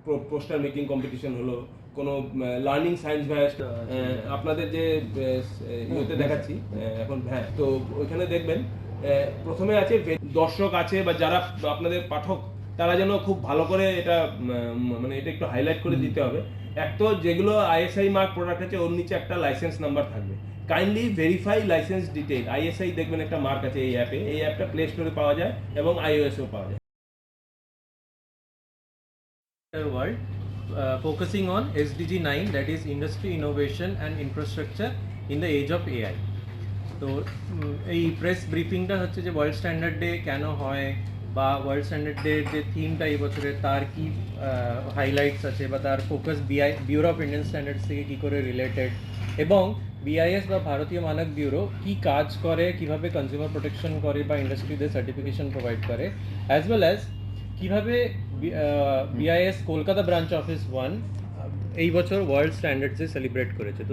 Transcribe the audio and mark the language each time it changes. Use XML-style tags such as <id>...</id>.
<bn>Poster making competition হলো, কোনো learning science vast, আপনাদের যে ইয়েতে দেখাচ্ছি এখন, হ্যাঁ তো ওইখানে দেখবেন প্রথমে আছে দর্শক আছে, বা যারা আপনাদের পাঠক, তারা যেন খুব ভালো করে এটা, মানে এটা একটু হাইলাইট করে দিতে হবে। এক তো যেগুলো আইএসআই মার্ক প্রোডাক্ট আছে, ওর নিচে একটা লাইসেন্স নাম্বার থাকবে, kindly verify licence detail, ISI দেখবেন একটা মার্ক আছে এই অ্যাপে, এই অ্যাপটা প্লে স্টোরে পাওয়া যায় এবং আইওএসও পাওয়া যায়।</bn> <en>World, focusing on SDG 9, that is Industry Innovation and Infrastructure in the Age of AI.</en> <bn>তো এই প্রেস ব্রিফিংটা হচ্ছে যে ওয়ার্ল্ড স্ট্যান্ডার্ড ডে কেন হয় বা ওয়ার্ল্ড স্ট্যান্ডার্ড ডে যে থিমটা এই বছরের তার কি হাইলাইটস আছে বা তার focus bureau of Indian standards থেকে কী করে রিলেটেড, এবং বিআইএস বা ভারতীয় মানক ব্যুরো কী কাজ করে, কীভাবে কনজিউমার প্রোটেকশন করে বা ইন্ডাস্ট্রিতে সার্টিফিকেশন প্রোভাইড করে, অ্যাজ ওয়েল অ্যাজ কীভাবে বিআইএস কলকাতা ব্রাঞ্চ অফিস 1 এই বছর ওয়ার্ল্ড স্ট্যান্ডার্ডসে সেলিব্রেট করেছে।</bn>